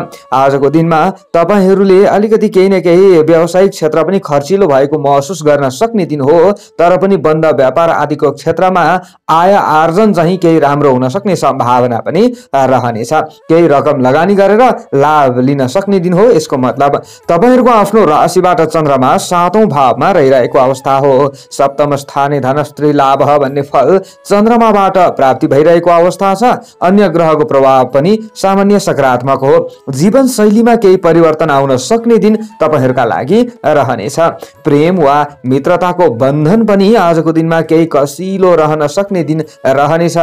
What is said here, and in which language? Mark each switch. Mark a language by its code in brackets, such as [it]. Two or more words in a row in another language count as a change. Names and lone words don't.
[ne] आजको दिनमा तपाईहरूले अलिकति केही न केही व्यावसायिक क्षेत्र पनि खर्चिलो भएको महसुस गर्न सक्ने दिन हो। तर पनि बन्द व्यापार आदिको क्षेत्रमा आय आर्जन चाहिँ केही राम्रो हुन सक्ने सम्भावना पनि रहनेछ। केही रकम लगानी गरेर लाभ लिन सक्ने दिन हो। यसको मतलब तपाईहरूको आफ्नो राशिबाट चन्द्रमा 7औं भावमा रहिरहेको अवस्था हो। [sa] सप्तम स्थाने धनस्त्री लाभ [ne] भन्ने फल चन्द्रमाबाट प्राप्ति भइरहेको अवस्था छ। अन्य ग्रहको प्रभाव पनि सामान्य सकारात्मक हो। जीवन शैलीमा केही परिवर्तन आउन सक्ने दिन तपाईहरूका लागि रहनेछ। प्रेम वा मित्रताको बन्धन पनि आजको दिनमा केही कसिलो रहन सक्ने दिन रहनेछ।